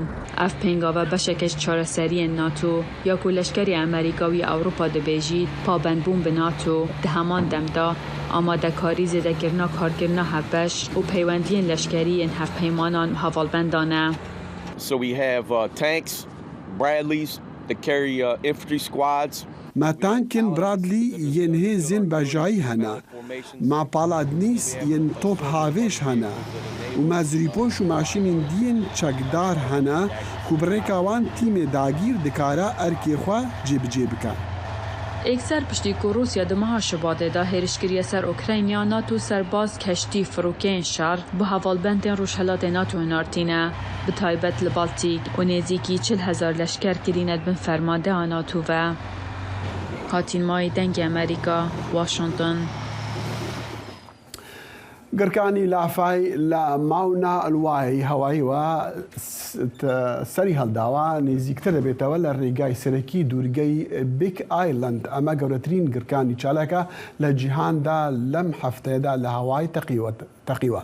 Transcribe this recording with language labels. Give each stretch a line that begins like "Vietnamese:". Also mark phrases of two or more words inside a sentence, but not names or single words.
Kurdish: Ev pêngava beşekê ji çareseriyên NATO ya ku leşkerê Amerîka wî Ewropa dibêjî pabendbûn bi NATO di heman demda amadekarî zêdekirina karkirina hevbeş û peywendiyên leşkerî yên hevpeymanan hevalbendan e.
English: So we have tanks, Bradleys that carry infantry squads.
Kurdish: ما tankên Bradley yên hêzên bejayî hene, ma paladnîs yên top havêj hene û me zirîpoş û maşînên dîyên çekdar hene ku bi rêka wan tîmê dagîr dikare erkê xwe cêbicê bike. Ekser piştî ku Rûsya di meha Şibatê da hêrişkiriye ser Ukrayna NATO serbaz keştî firokeyên şer bi hevalbendên rojhilatê NATO hinartîne bi taybet li Baltîk û nêzîkî 40,000 leşker kirîne bin fermandeya NATO ve. Hatînmayê dengê Amerîka, Washington.
Central Kurdish: گرکانی لافای لا ماونا الوای هەوایی وە سەری هەڵداوە نێزیکتر دەبێتەوە لە ڕێگای سەرەکی دوورگەی بیگ ئایلند ئەمە گەورەترین گرکانی چالەکە لە جیهاندا لەم هەفتەیەدا لە هەوای تەقیوە.